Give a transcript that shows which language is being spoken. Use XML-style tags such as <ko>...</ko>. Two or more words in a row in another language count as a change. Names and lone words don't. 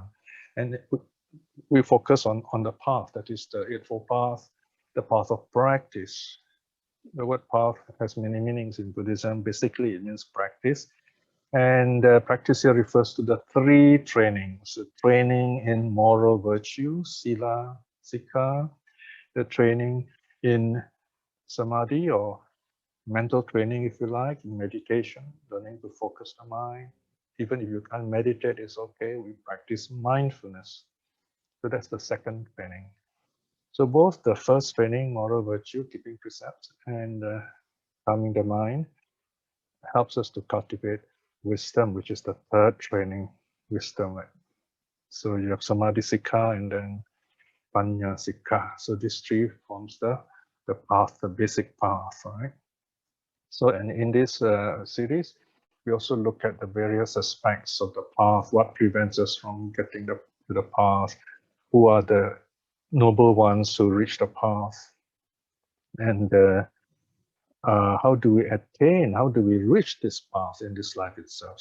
<en>And we focus on the path, that is the Eightfold Path, the path of practice. The word path has many meanings in Buddhism. Basically, it means practice. And practice here refers to the three trainings: the training in moral virtue,</en> <pi>sila, sikha,</pi> <en>the training in samadhi or mental training, if you like, in meditation, learning to focus the mind. Even if you can't meditate, it's okay. We practice mindfulness. So that's the second training. So both the first training, moral virtue, keeping precepts, and calming the mind, helps us to cultivate wisdom, which is the third training, wisdom. Right? So you have</en> <pi>samadhi sikha</pi> <en>and then</en> <pi>panya sikha.</pi> <en>So these three forms the path, the basic path, right? So and in this series, we also look at the various aspects of the path, what prevents us from getting to the path, who are the noble ones who reach the path, and how do we attain, how do we reach this path in this life itself?</en>